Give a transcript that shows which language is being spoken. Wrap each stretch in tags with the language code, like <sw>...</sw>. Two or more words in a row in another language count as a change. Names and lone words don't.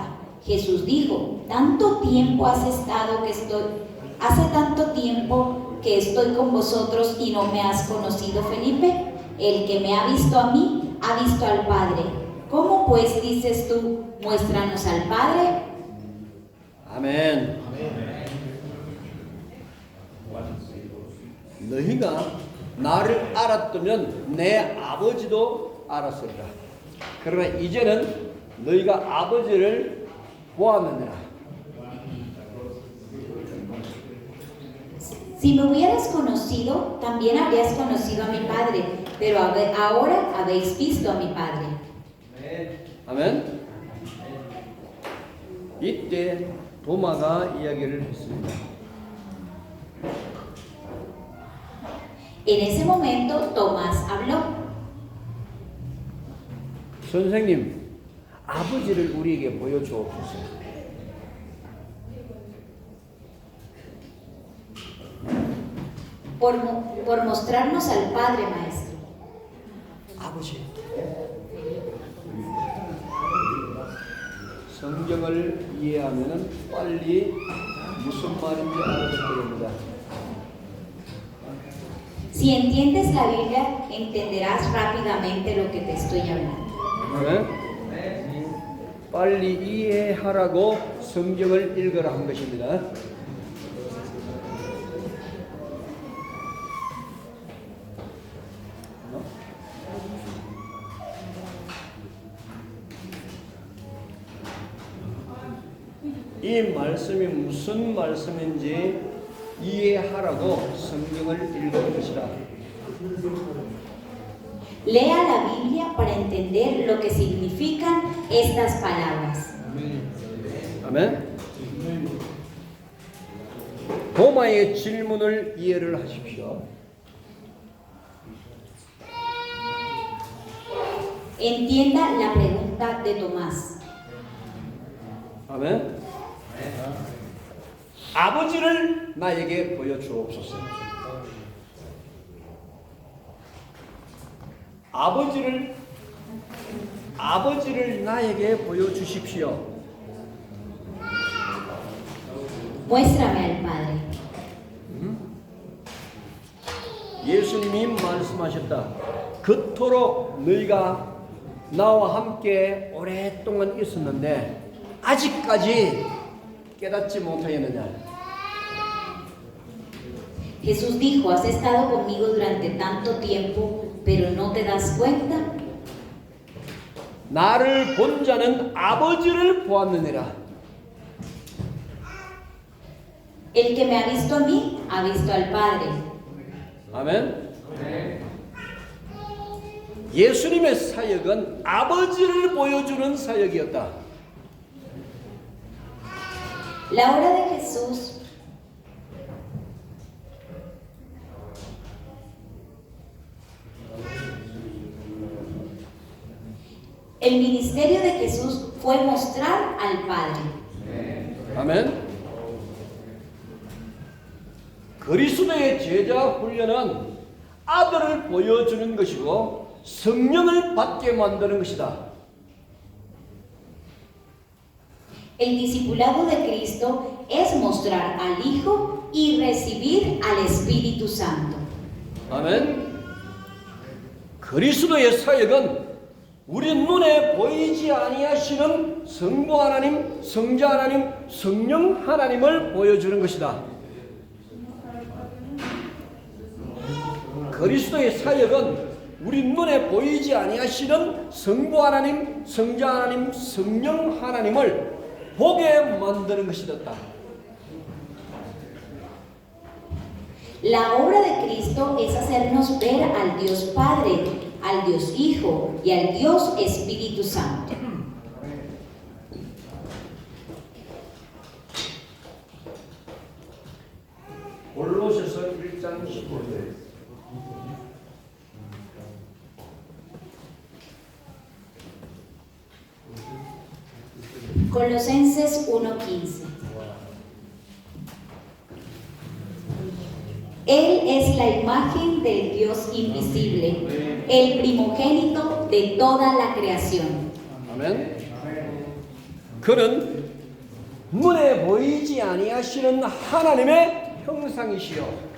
<es>Jesús dijo: tanto tiempo hace tanto tiempo que estoy con vosotros y no me has conocido, Felipe. El que me ha visto a mí, ha visto al Padre. ¿Cómo pues dices tú, muéstranos al Padre?</es> <ko>아멘. 너희가 나를 알았다면 내 아버지도 알았으리라. 그러나 이제는 너희가 아버지를 보았느니라.</ko> <es>Si me hubieras conocido, también habrías conocido a mi Padre, pero ahora habéis visto a mi Padre.</es> <ko>아멘. 이때 도마가 이야기를 했습니다.</ko> <es>En ese momento, Tomás habló.</es> <ko>선생님, 아버지를 우리에게 보여주옵소서.</ko> <es>Por mostrarnos al Padre, Maestro.</es> <ko>아버지. 성경을 이해하면 빨리 무슨 말인지 알아듣게 됩니다.</ko> <es>Si entiendes la Biblia, entenderás rápidamente lo que te estoy hablando.</es> <ko>네? 빨리 이해하라고 성경을 읽으라 한 것입니다. 이 말씀이 무슨 말씀인지 이해하라고 성경을 읽을 것이라.</ko> <es>Lea la Biblia para entender lo que significan estas palabras.</es> <ko>아멘. 도마의 질문을 이해를 하십시오.</ko> <es>Entienda la pregunta de Tomás.</es> <ko>아멘. 아버지를 나에게 보여주옵소서. 아버지를 나에게 보여주십시오.</ko> <es>Muéstrame al Padre.</es> <ko>예수님이 말씀하셨다. 그토록 너희가 나와 함께 오랫동안 있었는데 아직까지 깨닫지 못하였느냐.</ko> <es>Jesús dijo: has estado conmigo durante tanto tiempo, pero no te das cuenta.</es> <ko>나를 본 자는 아버지를 보았느니라.</ko> <es>El que me ha visto a mí, ha visto al Padre.</es> <ko>아멘. 예수님의 사역은 아버지를 보여주는 사역이었다.</ko> <es>La obra de Jesús el ministerio de Jesús fue mostrar al Padre.</es> <ko>아멘. 그리스도의 제자 훈련은 아들을 보여주는 것이고 성령을 받게 만드는 것이다.</ko> <es>El discipulado de Cristo es mostrar al Hijo y recibir al Espíritu Santo.</es> <ko>아멘. 그리스도의 사역은 우리 눈에 보이지 아니하시는 성부 하나님, 성자 하나님, 성령 하나님을 보여주는 것이다. 그리스도의 사역은 우리 눈에 보이지 아니하시는 성부 하나님, 성자 하나님, 성령 하나님을 보게 만드는 것이었다.</ko> <es>La obra de Cristo es hacernos ver al Dios Padre, al Dios Hijo y al Dios Espíritu Santo.</es> <ko>골로새서 1장 15절.</ko> <es>Colosenses 1:15. Él es la imagen del Dios invisible, el primogénito de toda la creación.</es> <ko>아멘. 그는 눈에 보이지 아니하시는 하나님의 형상이시요.</ko>